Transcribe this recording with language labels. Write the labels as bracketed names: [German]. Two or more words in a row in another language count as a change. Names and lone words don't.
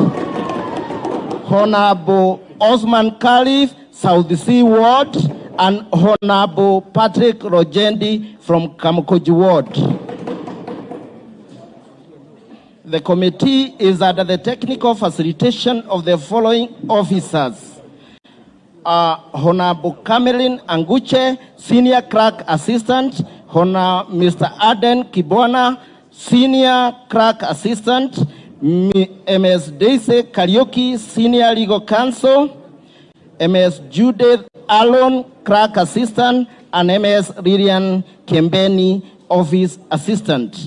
[English] Honorable Osman Khalif, South Sea Ward, and Honorable Patrick Rojendi from Kamukoji Ward. The committee is under the technical facilitation of the following officers. Honorable Cameline Anguche, Senior Clerk Assistant, Mr. Aden Kibwana, Senior Clerk Assistant, MS Daisy Karaoke, Senior Legal Counsel, MS Judith Alon, Clerk Assistant, and MS Lilian Kembeni, Office Assistant.